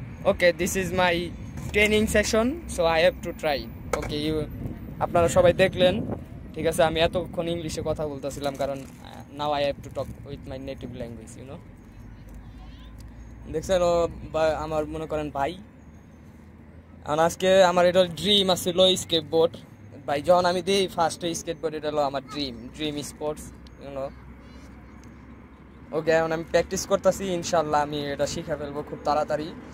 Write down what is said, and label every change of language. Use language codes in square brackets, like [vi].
[en] Okay, this is my training session, so I have to try. [bn] Okay, আপনারা সবাই দেখলেন, ঠিক আছে? আমি এতক্ষণ ইংলিশে কথা বলতেছিলাম কারণ [en] now I have to talk with my native language, you know. [bn] দেখছেন ও আমার মনে করেন ভাই, আর আজকে আমার এটা ড্রিম আছিল স্কেটবোর্ড ভাই, যখন আমি দিই ফার্স্ট স্কেটবোর্ড, এটা হলো আমার ড্রিম স্পোর্টস, ইউ নো। ওকে, এখন আমি প্র্যাকটিস করতেছি, ইনশাল্লাহ আমি এটা শিখে ফেলবো খুব তাড়াতাড়ি।